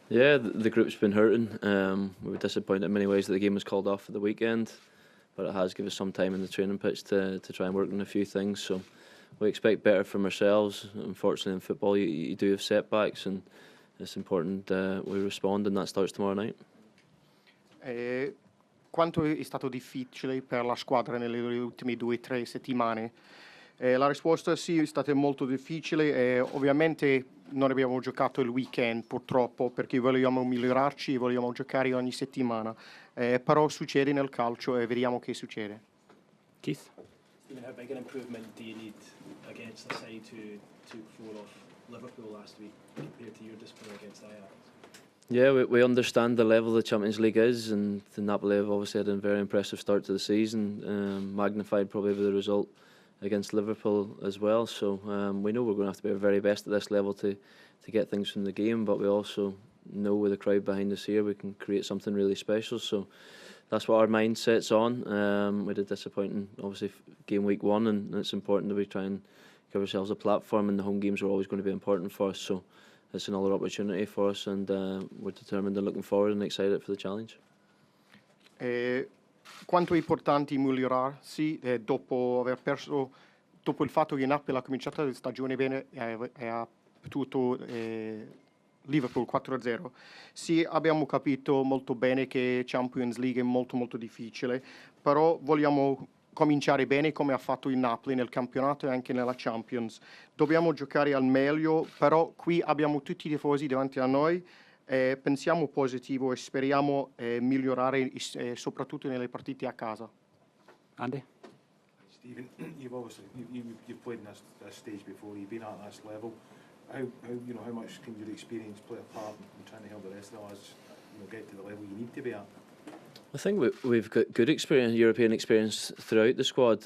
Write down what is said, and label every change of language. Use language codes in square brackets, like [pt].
[en] Yeah, the group's been hurting. We were disappointed in many ways that the game was called off at the weekend, but it has given us some time in the training pitch to try and work on a few things. So we expect better from ourselves. Unfortunately, in football, you do have setbacks, and it's important we respond, and that starts tomorrow night. [it] Quanto è stato difficile per la squadra nelle ultime 2 o 3 settimane? La risposta sì, è stata molto difficile. Ovviamente non abbiamo giocato il weekend purtroppo perché vogliamo migliorarci e vogliamo giocare ogni settimana. Però succede nel calcio e vediamo che succede. [en] Keith? Stephen, how big an improvement do you need against the side who took 4 off Liverpool last week compared to your display against Ajax? Yeah, we understand the level the Champions League is, and the Napoli have obviously had a very impressive start to the season, magnified probably with the result against Liverpool as well. So we know we're going to have to be our very best at this level to get things from the game, but we also know with the crowd behind us here we can create something really special. So that's what our mindset's on. We had a disappointing, obviously, game week 1, and it's important that we try and give ourselves a platform, and the home games are always going to be important for us. So it's another opportunity for us, and we're determined and looking forward and excited for the challenge. [it] Quanto è importante migliorarsi dopo aver perso, dopo il fatto che Napoli ha cominciato la stagione bene e ha battuto Liverpool 4-0. Sì, abbiamo capito molto bene che Champions League è molto molto difficile, però vogliamo cominciare bene come ha fatto il Napoli nel campionato e anche nella Champions. Dobbiamo giocare al meglio, però qui abbiamo tutti i tifosi davanti a noi. Pensiamo positivo e speriamo migliorare soprattutto nelle partite a casa. [en] Andy? Stephen, you've played in this stage before. You've been at this level. How much can your experience play a part in trying to help the rest of us get to the level you need to be at? I think we've got good experience, European experience throughout the squad.